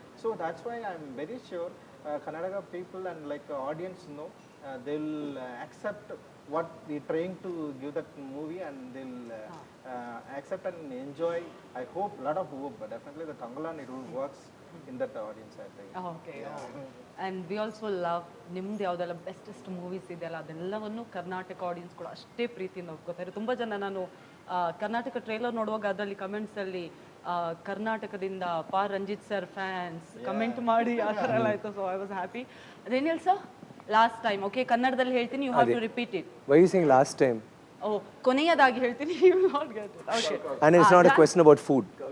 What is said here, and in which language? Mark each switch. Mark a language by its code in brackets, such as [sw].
[en] So that's why I'm very sure Kannada people and audience they'll accept what we're trying to give that movie, and they'll accept and enjoy. I hope, lot of hope, but definitely the Thangalaan, it will works in that audience, I think. Okay. And we also love [kn] ನಿಮ್ದು ಯಾವುದೆಲ್ಲ bestest movies ಇದೆಯಲ್ಲ ಅದೆಲ್ಲವನ್ನು Karnataka audience ಕೂಡ ಅಷ್ಟೇ ಪ್ರೀತಿಯಿಂದ ಒಪ್ಕೋತಾರೆ. ತುಂಬ ಜನ ನಾನು ಕರ್ನಾಟಕ ಟ್ರೇಲರ್ ನೋಡುವಾಗ ಅದರಲ್ಲಿ ಕಮೆಂಟ್ಸಲ್ಲಿ ಕರ್ನಾಟಕದಿಂದ PaRanjith ಸರ್ ಫ್ಯಾನ್ಸ್ ಕಮೆಂಟ್ ಮಾಡಿ ಆ ಥರ ಎಲ್ಲ ಆಯಿತು. [en] So I was happy. [kn] Daniel sir, last time okay ಕನ್ನಡದಲ್ಲಿ ಹೇಳ್ತೀನಿ, [en] You have to repeat it. Why are you saying last time? [kn] ಓ ಕೊನೆಯದಾಗಿ ಹೇಳ್ತೀನಿ, [en] You will not get it. [kn] Okay. [en] And it's not a question about food.